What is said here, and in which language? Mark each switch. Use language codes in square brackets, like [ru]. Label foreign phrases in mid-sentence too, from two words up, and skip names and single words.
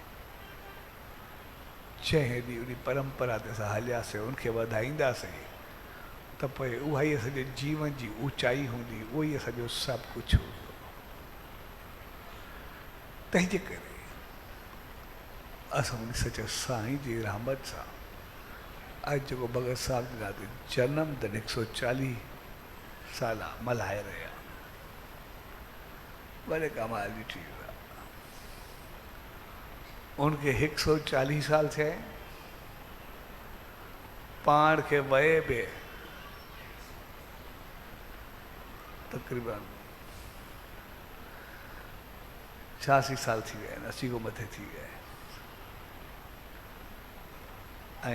[sd] जंहिं ॾींहुं उन परंपरा ते असां हलियासीं, उनखे वधाईंदासीं, त पोइ उहा ई असांजे जीवन जी ऊचाई हूंदी, उहो ई असांजो सभु कुझु हूंदो। तंहिंजे करे असां उन सचे साईं जी रहमत सां अॼु जेको भगत साहब जे नाते जनम दिन 140 साल मल्हाए रहिया, वॾे कमाल जी चीज़ आहे। उनखे 140 साल थिया, पाण खे वए बि तक़रीबन 86 साल थी विया आहिनि, 80 खां मथे थी विया आहिनि।